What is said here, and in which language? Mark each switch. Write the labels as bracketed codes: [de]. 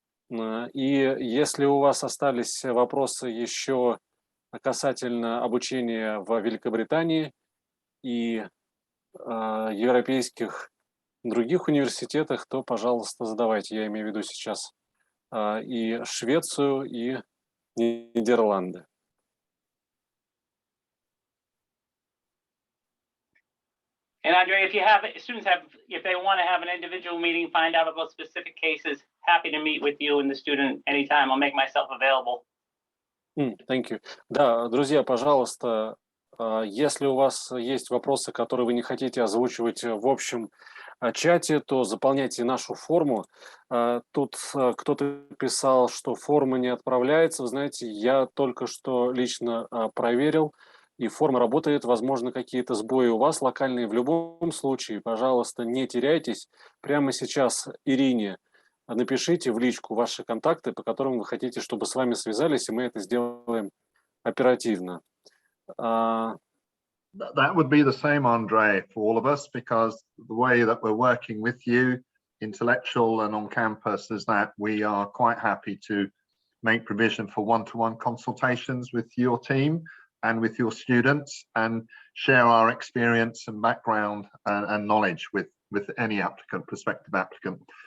[ru] И если у вас остались вопросы еще касательно обучения в Великобритании и европейских других университетах, то, пожалуйста, задавайте. Я имею в виду сейчас и Швецию, и Нидерланды. [en] And Andre, if they want to have an individual meeting, find out about specific cases, happy to meet with you and the student anytime. I'll make myself available. Thank you. [ru] Да, друзья, пожалуйста, если у вас есть вопросы, которые вы не хотите озвучивать в общем чате, то заполняйте нашу форму. Тут кто-то писал, что форма не отправляется. Вы знаете, я только что лично проверил, и форма работает. Возможно, какие-то сбои у вас локальные. В любом случае, пожалуйста, не теряйтесь. Прямо сейчас Ирине напишите в личку ваши контакты, по которым вы хотите, чтобы с вами связались, и мы это сделаем оперативно. [en] That would be the same, Andre, for all of us, because the way that we're working with you, intellectual and on campus, is that we are quite happy to make provision for one-to-one consultations with your team and with your students, and share our experience and background and knowledge with any applicant, prospective applicant.